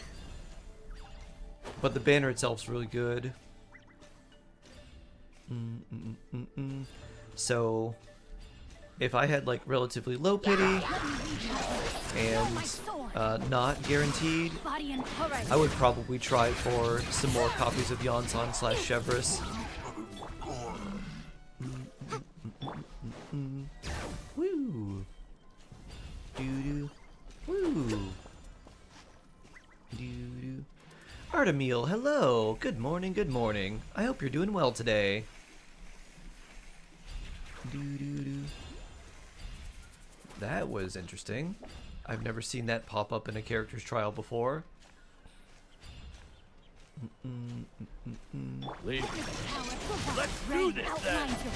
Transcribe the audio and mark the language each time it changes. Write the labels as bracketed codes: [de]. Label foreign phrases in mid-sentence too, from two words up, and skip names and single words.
[en] But the banner itself is really good. So, if I had like relatively low pity and not guaranteed, I would probably try for some more copies of Yonsan / Chevrolet. Woo! Doo-doo. Woo! Doo-doo. Artemil, hello! Good morning, good morning. I hope you're doing well today. Doo-doo-doo. That was interesting. I've never seen that pop up in a character's trial before. Let's do this then!